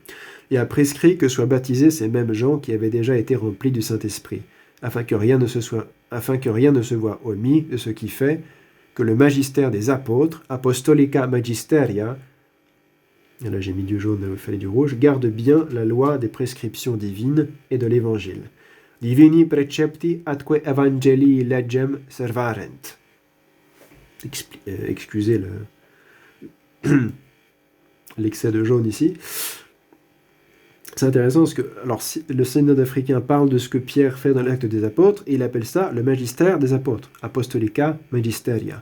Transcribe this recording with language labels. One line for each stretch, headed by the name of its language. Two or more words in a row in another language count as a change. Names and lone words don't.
French: Et a prescrit que soient baptisés ces mêmes gens qui avaient déjà été remplis du Saint-Esprit, afin que rien ne se voie omis de ce qui fait que le magistère des apôtres,
Latin: apostolica magisteria,
French: et là j'ai mis du jaune, il fallait du rouge, garde bien la loi des prescriptions divines et de l'Évangile.
Latin: Divini precepti atque evangelii legem servarent.
French: Excusez l'excès de jaune ici. C'est intéressant parce que le synode africain parle de ce que Pierre fait dans l'Acte des Apôtres et il appelle ça le magistère des apôtres,
Latin: apostolica magisteria.